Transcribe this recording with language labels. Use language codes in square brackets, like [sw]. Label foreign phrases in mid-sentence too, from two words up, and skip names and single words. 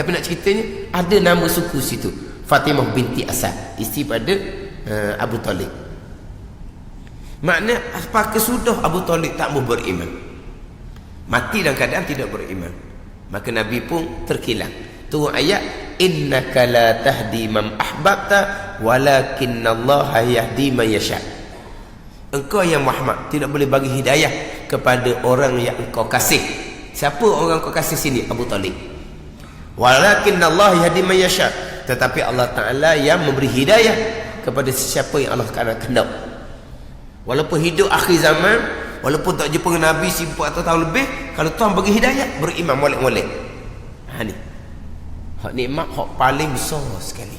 [ms] Tapi nak ceritanya, ada nama suku situ, Fatimah binti Asad, isteri pada Abu Talib. Makna apakah sudah Abu Talib tak mau beriman, mati dalam keadaan tidak beriman, maka Nabi pun terkilang. Tu ayat, [ar] إنك لا تهدي من أحببت ولكن الله يهدي من يشاء. [ms] Engkau yang Muhammad tidak boleh bagi hidayah kepada orang yang engkau kasih. Siapa orang kau kasih sini? Abu Talib. [ar] ولكن الله يهدي من يشاء. [ms] Tetapi Allah Ta'ala yang memberi hidayah kepada siapa yang Allah Ta'ala kehendak. Walaupun hidup akhir zaman, walaupun tak jumpa dengan Nabi 1400 tahun lebih, kalau Tuhan bagi hidayah, beriman molek-molek. Ni hak nikmat hak paling besar sekali.